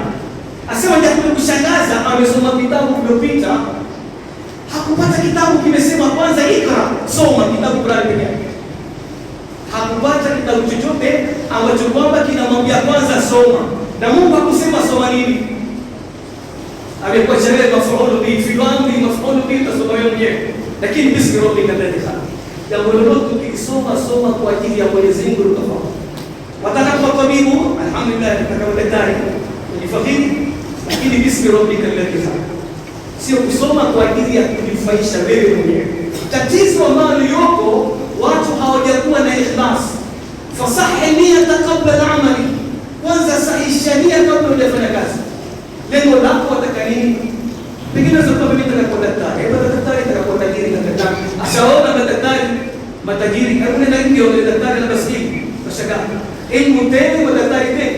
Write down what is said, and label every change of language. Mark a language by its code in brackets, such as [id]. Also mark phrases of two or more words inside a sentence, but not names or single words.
[sw] Asema jambo kushangaza, amesoma vitabu vilivyopita, hakupata kitabu kimesema kwanza ikra, soma kitabu Qur'an pekee yake. Hakupata kitabu chochote ambacho kwamba kinamwambia kwanza soma, na Mungu hakusema soma nini. Amekuwa sheria [ar] مفعول به فعل به مفعول به, [sw] tasoma wewe mwenyewe, lakini [ar] بسم ربك الذي خلق. [sw] Jambo lolote ukisoma soma kwa ajili ya Mwenyezi Mungu utafanya. Wataka kuwa tabibu, alhamdulillah, nataka kuwa daktari, kujifakiri, lakini [ar] بسم ربك الذي خلق. [sw] Sio kusoma kwa ajili ya kujifaisha wewe mwenyewe. Tatizo ambalo liko, watu hawajakuwa na ikhlas. [ar] فصحح النية قبل الأعمال, [sw] kwanza sahihisha nia kabla hujafanya kazi. Lengo lako wataka nini? Pengine unaweza mimi nataka kuwa daktari, daktari nataka kuwa tajiri, daktari ashaona daktari matajiri, hebu nenda nje uone daktari na maskini, tashangaa elimu tena wa daktari tena.